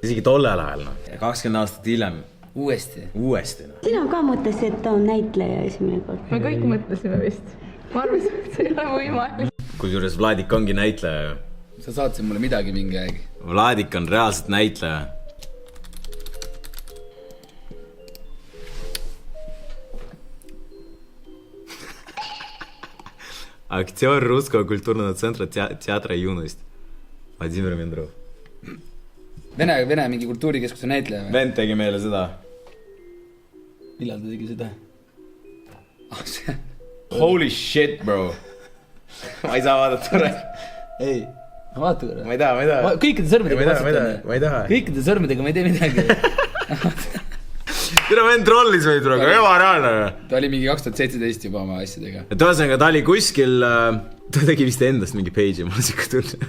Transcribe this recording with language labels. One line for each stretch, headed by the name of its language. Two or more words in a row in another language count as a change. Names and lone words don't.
Estonian: Isegi tollel ajal, 20 aastat hiljem. Uuesti. Sina ka mõtlesid, et ta on näitleja esimene kord. Me kõik mõtlesime vist. Ma arvasin, et see ei ole võimalik. Kusjuures Vladik ongi näitleja. Sa saatsid mulle midagi mingi aeg. Vladik on reaalselt näitleja.
Russian: Актер Русского культурного центра театра юность. Vladimir Mendrov.
Estonian: Vene mingi kultuurikeskuse näitleja või? Vend tegi meile seda. Millal ta tegi seda?
English: Holy shit, bro.
Estonian: Ma ei saa vaadata korra. Ei, vaata korra. Ma ei taha. Kõikide sõrmedega Ma ei taha. Kõikide sõrmedega ma ei tee midagi. Tule vend trollis või praegu, evareaalne. Ta oli mingi 2017 juba oma asjadega. Et ühesõnaga ta oli kuskil, ta tegi vist endast mingi page'i, mul on siuke tunne.